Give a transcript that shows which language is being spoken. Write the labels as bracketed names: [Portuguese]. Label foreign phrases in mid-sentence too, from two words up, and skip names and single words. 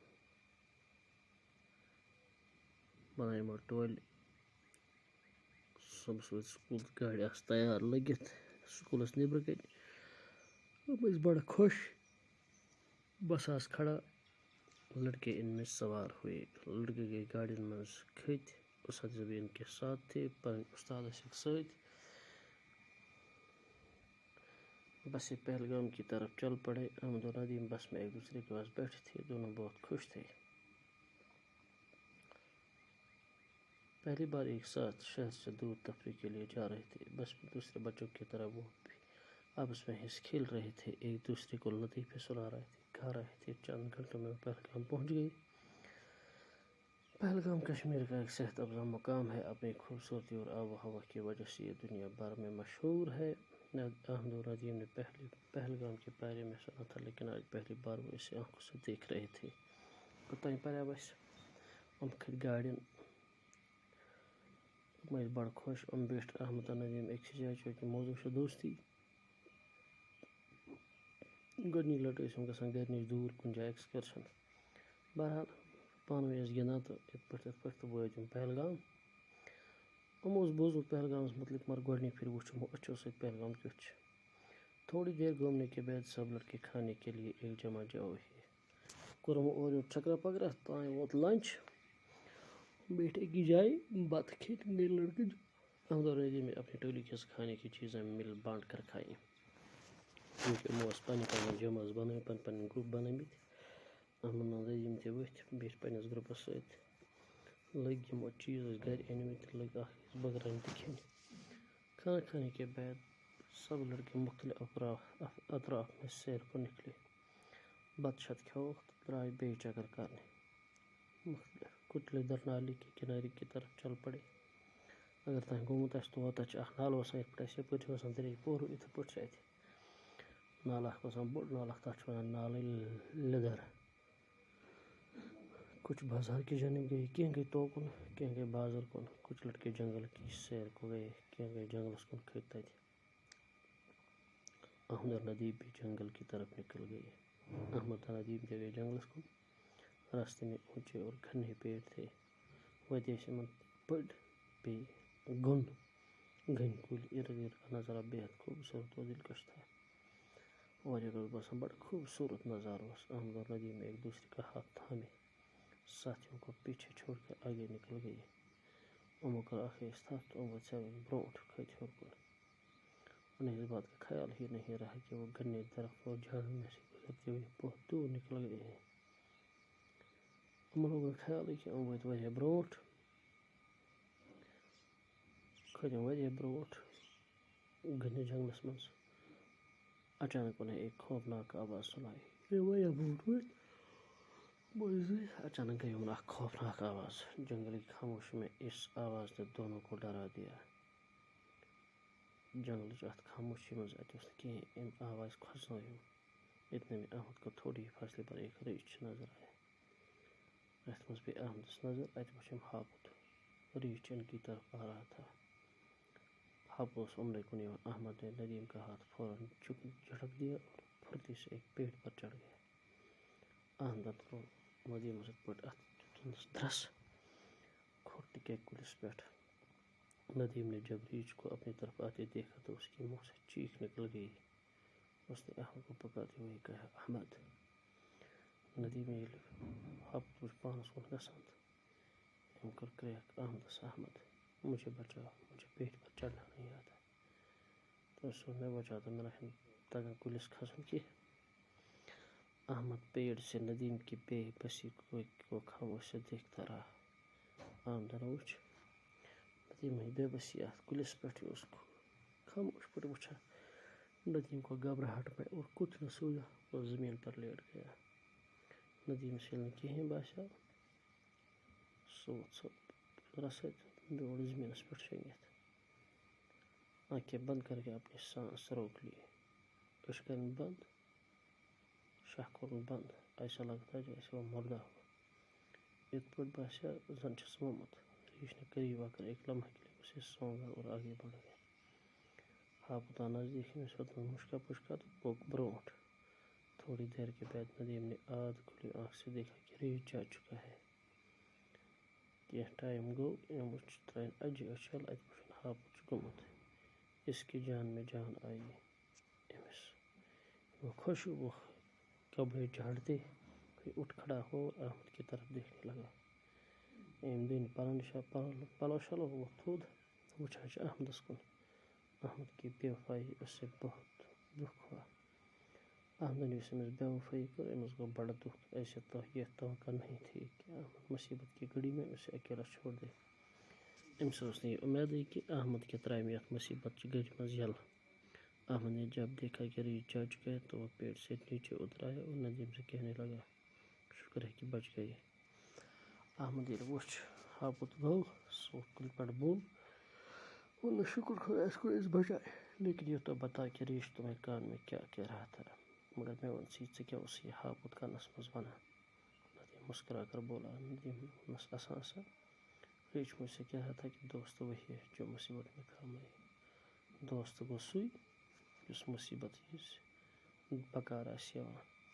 [Kashmiri] بناے یمو ٹولہِ صبح وت سکول گاڑِ آسہٕ تیار لٔگِتھ سکولس نیبرٕ کَنۍ ہم ٲسۍ بڑٕ خوش بس آس کھڑا [Urdu] لڑکے ان میں سوار ہوئے لڑکے [Kashmiri] گئے گاڑین منٛز کھٔتۍ [Urdu] اساتذہ بھی ان کے ساتھ تھے [Kashmiri] پنٕنۍ استاد ٲسِکھ سۭتۍ [Urdu] بس سے پہلگام کی طرف چل پڑے احمد اور ندیم بس میں ایک دوسرے کے پاس بیٹھے تھے دونوں بہت خوش تھے پہلی بار ایک ساتھ شہر سے دور تفریح کے لیے جا رہے تھے بس میں دوسرے بچوں کی طرح وہ بھی آپس میں ہنس کھیل رہے تھے ایک دوسرے کو لطیفے سنا رہے تھے کھا رہے تھے چند گھنٹوں میں پہلگام پہنچ گئے پہلگام کشمیر کا ایک صحت افزا مقام ہے اپنی خوبصورتی اور آب و ہوا کی وجہ سے یہ دنیا بھر میں مشہور ہے احمد اور ندیم نے پہلگام کے بارے میں سنا تھا لیکن آج پہلی بار وہ اسے آنکھوں سے دیکھ رہے تھے [Kashmiri] اوتانۍ پریو اسہِ یِم کھٔتۍ گاڑٮ۪ن یِم ٲسۍ بڑٕ خۄش یِم بیٖٹھۍ احمد تہٕ ندیم أکسٕے جایہِ چوٗنٛکہِ موضوٗع چھُ دوستی گۄڈنِچ لٹہِ ٲسۍ یِم گژھان گرِ نِش دوٗر کُنہِ جایہِ ایکسکرشن بہرحال پانہٕ ؤنۍ ٲسۍ گِنٛدان تہٕ یِتھ پٲٹھۍ تہٕ وٲتۍ یِم پہلگام یِمو اوس بوٗزمُت پہلگامس متعلق مگر گۄڈنِچ پھِرِ وُچھ یِمو أچھو سۭتۍ پہلگام کیُتھ چھُ [Urdu] تھوڑی دیر گھومنے کے بعد سب لڑکے کھانے کے لیے ایک جمع جگہ ہوئے [Kashmiri] کوٚر یِمو اورٕ یورٕ چکرا پکرا توٚتانۍ ووت لنچ بیٹھے أکِس جایہِ بتہٕ کھیٚتۍ گٔے لڑکہٕ احمد [Urdu] اور ندیم نے اپنی ٹولی کے کھانے کی چیزیں مل بانٹ کر کھائیں کیونکہ [Kashmiri] یِمو ٲس پنٕنۍ پنٕنۍ جمٲژ بنٲومٕتۍ پنٕنۍ پنٕنۍ گروپ بنٲومٕتۍ احمد ندیم تہِ ؤتھۍ بیٖٹھۍ پننِس گروپس سۭتۍ لٔگۍ یِمو چیٖز ٲسۍ گرِ أنمٕتۍ لٔگۍ اکھ أکِس بٲگراونہِ تہٕ کھیٚنہِ [Urdu] کھانا کھانے کے بعد سب لڑکے مختلف اطراف میں سیر کو نکلے [Kashmiri] بتہٕ شتہٕ کھیوٚوکھ تہٕ درٛاے بیٚیہِ چکر کرنہِ [Urdu] مختلف کچھ لوگ ادھر نالی کے کنارے کی طرف چل پڑے [Kashmiri] اگر تۄہہِ گوٚمُت آسہِ تور تتہِ چھُ اکھ نالہٕ وسان یتھ پٲٹھۍ اَسہِ یپٲرۍ چھُ وسان دریاے پورٕ یِتھٕے پٲٹھۍ چھُ اتہِ نالہٕ اکھ وسان بوٚڑ نالہٕ اکھ تتھ چھِ ونان نالے لیدر [Urdu] کچھ بازار کی جانب گئے [Kashmiri] کینٛہہ گٔے توکُن کینٛہہ گٔے بازر کُن [Urdu] کچھ لڑکے جنگل کی سیر کو گئے [Kashmiri] کینٛہہ گٔے جنگلس کُن کھٔتۍ تتہِ [Urdu] احمد اور ندیم بھی جنگل کی طرف نکل [Kashmiri] گئے احمد اور ندیم تہِ گئے جنگلس کُن [Urdu] راستے میں اونچے اور گھنے پیڑ تھے [Kashmiri] وتہِ ٲسۍ یِمن بٔڑۍ بیٚیہِ گٔنۍ کُلۍ [Urdu] ارد گرد کا نظارہ بے حد خوبصورت اور دلکش تھا [Kashmiri] اور یہ باسان بڑا خوبصورت نظارہ اوس [Urdu] احمد اور ندیم نے ایک دوسرے کا ہاتھ تھامے ساتھیوں کو پیچھے چھوڑ کر آگے نکل گئے [Kashmiri] یِمو کٔر اکھ أکِس تھپھ تہٕ یِم ؤژھۍ برونٛٹھ کھٔتۍ ہیوٚر کُن [Urdu] انہیں اس بات کا خیال ہی نہیں رہا کہ وہ گھنے درخت اور جھاڑیوں میں سے گزرتے ہوئے بہت دور نکل گئے ہیں [Kashmiri] یِمن لوگ نہٕ خیالٕے کینٛہہ یِم وٲتۍ واریاہ برونٛٹھ کھٔتۍ یِم واریاہ برونٛٹھ گھنے جنگلس منٛز [Urdu] اچانک انہیں ایک خوفناک آواز سنائی [Kashmiri] یہ واریاہ برونٛٹھ وٲتۍ اچانک گئی انہیں اکھ خوفناک آواز [Urdu] جنگل کی خاموشی میں اس آواز نے دونوں کو ڈرا دیا [Kashmiri] جنگلٕچ اتھ خاموشی منٛز اتہِ اوس نہٕ کِہیٖنۍ أمۍ آواز کھوژنٲوِم [Urdu] اتنے میں احمد کو تھوڑی ہی فاصلے پر ایک ریچھ نظر آیا [Kashmiri] اتھ منٛز پیٚیہِ احمدس نظر اتہِ وُچھ أمۍ ہاپُت [Urdu] ریچھ ان کی طرف آ رہا تھا [Kashmiri] ہاپُت اوس یِمنٕے کُن یِوان [Urdu] احمد نے ندیم کا ہاتھ فوراً جھٹک دیا اور پھرتی سے ایک پیڑ پر چڑھ [Kashmiri] گیا احمدن ترٛوو ندیمس یِتھ پٲٹھۍ اتھ دِتُنس دھرس کھوٚر ٹِکے کُلِس پٮ۪ٹھ [Urdu] ندیم نے جب ریچھ کو اپنی طرف آتے دیکھا تو اس کے منہ سے چیخ نکل گئی اس نے احمد کو پکارتے ہوئے کہا احمد [Kashmiri] ندیم ییٚلہِ ہاپُت وُچھ پانس کُن گژھان تہٕ أمۍ کٔر کرٛیکھ احمدس [Urdu] احمد مجھے بچاؤ مجھے پیڑ پر چڑھنا نہیں آتا [Kashmiri] تٔمِس ووٚن مےٚ بچاو تہٕ مےٚ نہ چھُنہٕ تگان کُلِس کھسُن [Urdu] کینٛہہ احمد پیڑ سے ندیم کی بے بسی کو خاموش سے دیکھتا رہا [Kashmiri] آمدن وٕچھ ندیم بے بسی اتھ کُلِس پٮ۪ٹھٕے اوس خاموش پٲٹھۍ وٕچھان [Urdu] ندیم کو گھبراہٹ میں اور کچھ نہ سوچا وہ زمین پر لیٹ گیا [Kashmiri] ندیمس ییٚلہِ نہٕ کِہیٖنۍ باسیو سُہ ووٚتھ سُہ رسد بیوٗٹھ زٔمیٖنس پٮ۪ٹھ شۄنٛگِتھ [Urdu] آنکھیں بند کر کے اپنی سانس روک لی [Kashmiri] أچھ کرن بند شاہ کوٚرُن بند [Urdu] ایسا لگتا جیسے وہ مردہ ہو [Kashmiri] یِتھ پٲٹھۍ باسیو زن چھُس مومُت [Urdu] ریش نے قریب آ کر ایک لمحے کے لیے اسے سونگا اور آگے بڑھ گیا [Kashmiri] ہاپت آ نزدیک أمِس ہیوٚتنس مُشکا پُشکا تہٕ پوٚک برٛونٛٹھ [Urdu] تھوڑی دیر کے بعد ندیم نے آدھ کھلی آنکھ سے دیکھا کہ ریش جا چکا ہے [Kashmiri] کینٛہہ ٹایم گوٚو أمۍ وٕچھ ترٛٲیِن اَجہِ أچھ یَلہٕ اَتہِ وٕچھُن ہاپُت چھُ گوٚمُت [Urdu] اس کی جان میں جان آئی أمِس وہ خوش وہ کپڑے جھاڑتے ہوئے اٹھ کھڑا ہو اور احمد کی طرف دیکھنے لگا [Kashmiri] أمۍ دٔنۍ پلو شلو ووٚتھ تھوٚد وٕچھان چھِ احمدس کُن [Urdu] احمد کی بے وفایی اس سے بہت دکھ ہوا [Kashmiri] احمدن یُس أمِس بے وفایی کٔر أمِس گوٚو بڑٕ دکھ [Urdu] ایسے یہ توقع نہیں تھی کہ احمد مصیبت کی گھڑی میں اسے اکیلا چھوڑ دے [Kashmiri] أمِس ٲس نہٕ یہِ اُمیدٕے کہ احمد کے ترٛامہِ یتھ مصیبت چہِ گھڑی منٛز [Urdu] یلہٕ احمد نے جب دیکھا کہ ریش جا چکا ہے تو وہ پیڑ سے نیچے اتر آیا اور ندیم سے کہنے لگا شکر ہے کہ بچ گئی [Kashmiri] احمد ییٚلہِ وٕچھ ہاپُت گوٚو سُہ ووٚتھ کُلہِ پٮ۪ٹھ بوٚن ووٚنُن شکر خۄدایس کُن أسۍ بچاے [Urdu] لیکن یہ تو بتا کہ ریش تمہیں کان میں کیا کہہ رہا تھا [Kashmiri] مگر مےٚ ووٚن ژےٚ کیٛاہ اوس یہِ ہاپُت کانس منٛز ونان [Urdu] ندیم مسکرا کر بولا [Kashmiri] ندیم ووٚننس اسان اسان [Urdu] ریش مجھ سے کہہ رہا تھا کہ دوست وہی ہے جو مصیبت میں کام آئے [Kashmiri] دوست گوٚو سُے یُس مصیبت ہِنٛز بکار آسہِ یِوان